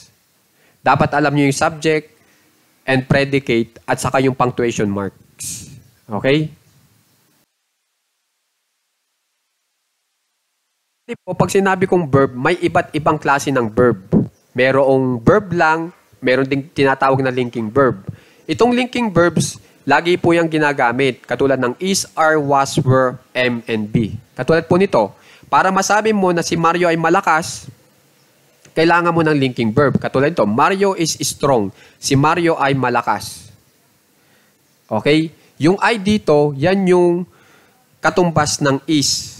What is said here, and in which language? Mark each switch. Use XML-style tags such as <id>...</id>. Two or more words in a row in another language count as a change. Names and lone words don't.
<tl>Dapat alam nyo yung</tl> <en>subject and predicate</en> <tl>at saka yung</tl> <en>punctuation marks.</en> <tl>Okay? Pag sinabi kong verb, may iba't ibang klase ng verb. Merong verb lang, meron ding tinatawag na</tl> <en>linking verb.</en> <tl>Itong</tl> <en>linking verbs,</en> <tl>lagi po yung ginagamit. Katulad ng</tl> <en>is, are, was, were, am, and be.</en> <tl>Katulad po nito, para masabi mo na si Mario ay malakas, kailangan mo ng</tl> <en>linking verb.</en> <tl>Katulad nito,</tl> <en>Mario is strong.</en> <tl>Si Mario ay malakas. Okay? Yung I dito, yan yung katumbas ng is.</tl>